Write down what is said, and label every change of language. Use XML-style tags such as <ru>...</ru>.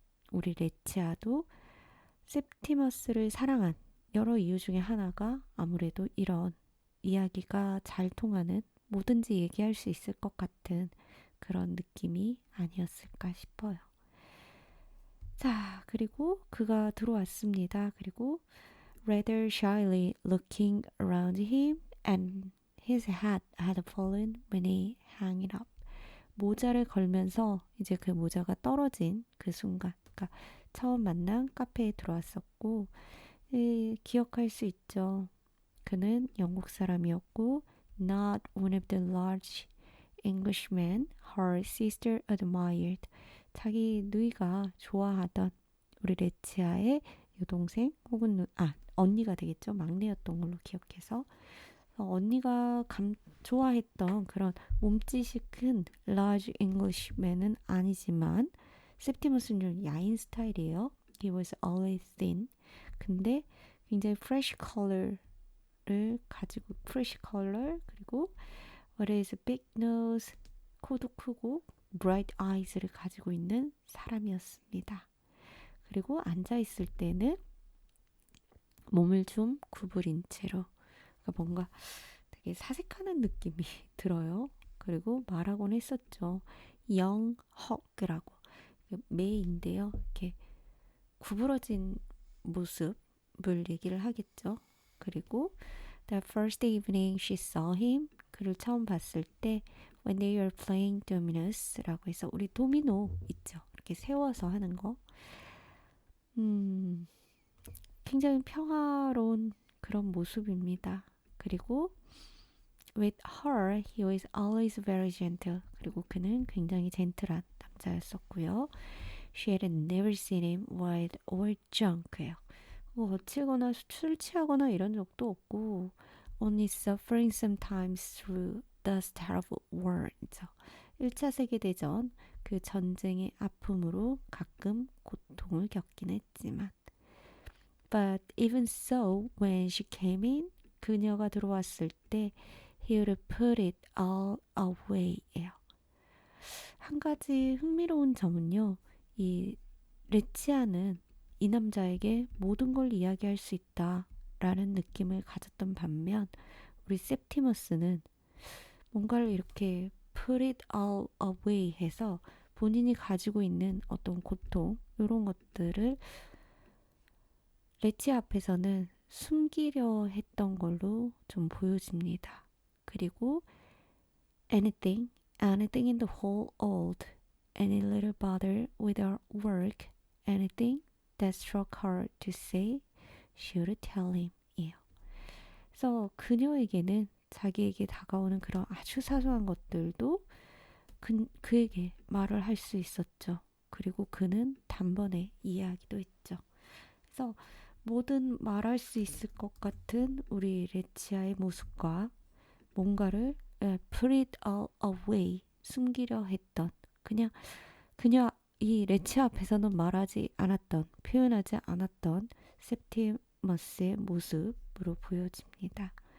<ko>우리 레치아도 septimus를 사랑한 여러 이유 중에 하나가 아무래도 이런 이야기가 잘 통하는, 뭐든지 얘기할 수 있을 것 같은 그런 느낌이 아니었을까 싶어요. 자, 그리고 그가 들어왔습니다. 그리고</ko> <en>rather shyly looking around him and his hat had fallen when he hung it up.</en> <ko>모자를 걸면서 이제 그 모자가 떨어진 그 순간, 그러니까 처음 만난 카페에 들어왔었고, 기억할 수 있죠. 그는 영국 사람이었고</ko> <en>not one of the large Englishmen her sister admired.</en> <ko>자기 누이가 좋아하던 우리 레치아의 여동생 혹은 언니가 되겠죠. 막내였던 걸로 기억해서 언니가 좋아했던 그런 몸짓이 큰</ko> <en>large Englishman</en> <ko>은 아니지만 septimus는 좀 야인 스타일이에요.</ko> <en>He was always thin.</en> <ko>근데 굉장히</ko> <en>fresh color를 가지고 fresh color, 그리고 what is a big nose,</en> <ko>코도 크고</ko> <en>bright eyes를 가지고 있는 사람이었습니다.</en> <ko>그리고 앉아있을 때는 몸을 좀 구부린 채로, 그러니까 뭔가 되게 사색하는 느낌이 들어요. 그리고 말하곤 했었죠. 영헉이라고, 매인데요. 이렇게 구부러진 모습을 얘기를 하겠죠.</ko> <en>그리고 the first evening she saw him,</en> <ko>그를 처음 봤을 때</ko> <en>when they were playing dominoes라고 해서</en> <ko>우리 도미노 있죠. 이렇게 세워서 하는 거. 굉장히 평화로운 그런 모습입니다. 그리고</ko> <en>with her he was always very gentle.</en> <ko>그리고 그는 굉장히 젠틀한 남자였었고요.</ko> <en>She had never seen him wild or drunk예요.</en> <ko>거칠거나 술 취하거나 이런 적도 없고</ko> <en>only suffering sometimes through those terrible wars.</en> <ko>1차 세계대전 그 전쟁의 아픔으로 가끔 고통을 겪긴 했지만</ko> <en>but even so when she came in,</en> <ko>그녀가 들어왔을 때</ko> <en>he would put it all away예요.</en> <ko>한 가지 흥미로운 점은요, 이 레치아는 이 남자에게 모든 걸 이야기할 수 있다라는 느낌을 가졌던 반면 우리 septimus는 뭔가를 이렇게</ko> <en>put it all away</en> <ko>해서 본인이 가지고 있는 어떤 고통, 이런 것들을 레치 앞에서는 숨기려 했던 걸로 좀 보여집니다. 그리고</ko> <en>anything, anything in the whole world, any little bother with her work, anything that struck her to say, she would tell him.</en> <ko>이에요. 그래서 그녀에게는 자기에게 다가오는 그런 아주 사소한 것들도 그에게 말을 할 수 있었죠. 그리고 그는 단번에 이해하기도 했죠. 그래서 뭐든 말할 수 있을 것 같은 우리 레치아의 모습과 뭔가를</ko> <en>put it all away</en> <ko>숨기려 했던 그냥 그녀 이 레치아 앞에서는 말하지 않았던 표현하지 않았던 septimus의 모습으로 보여집니다.</ko>